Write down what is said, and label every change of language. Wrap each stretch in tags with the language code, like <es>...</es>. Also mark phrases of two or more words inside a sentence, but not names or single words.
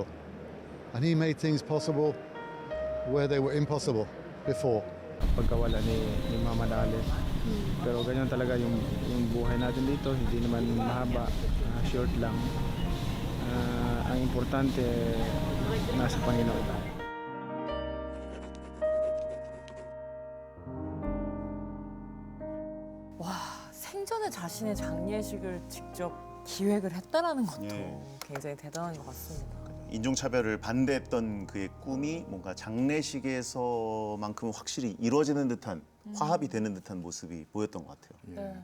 <en>And he made things possible where they were impossible before.</en> <tl>Pagkawala ni Muhammad Ali. Pero ganyan talaga yung buhay natin dito, hindi naman mahaba, short lang. Ang importante, nasa Panginoon tayo.</tl> <ko>와 생전에 자신의 장례식을 직접 기획을 했다라는 것도 굉장히 대단한 것 같습니다. 인종차별을 반대했던 그의 꿈이 뭔가 장례식에서만큼 확실히 이루어지는 듯한 화합이 되는 듯한 모습이 보였던 것 같아요.</ko>